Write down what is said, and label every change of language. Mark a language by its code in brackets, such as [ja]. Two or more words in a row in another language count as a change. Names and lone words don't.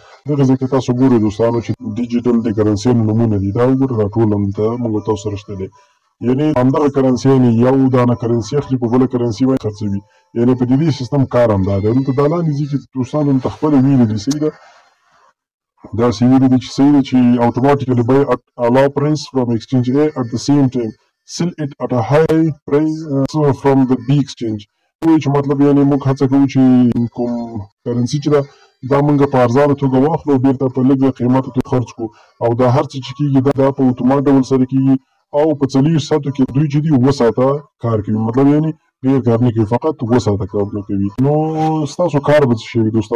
[pa] دغه ځای کې تاسو ګورئ دوستانو چې ډیجیټل د کرنسیانو نومونه دي دا وګورئ دا ټول همدلته موږ تاسو سره شته دی. یعنې همدغه کرنسیانې یو دانه کرنسي اخلي په بله کرنسي باندې خرڅوي. یعنې په دې سیستم کار همدا دی. دلته دا لاندې ځي چې دوستانو دلته خپله ویلې دي صحیح ده داسې ویلې دي چې صحیح ده چې [en] automatically buy at a low price from exchange A at the same time sell it at a high price from the B exchange. [pa] وایي چې مطلب یعنې موږ هڅه کوو چې کوم کرنسي چې ده دا موږ په ارزانه توګه واخلو او بېرته په لږ قیمته توګه خرڅ کړو او دا هر څه چې کېږي دا په اتومات ډول سره کېږي او په 40 ساعتو کې دوی چې دي 7 ساعته کار کوي. مطلب یعنې ډېر کار نه کوي فقط 7 ساعته کار نه کوي. نو ستاسو کار به څه شی وي دوستانو؟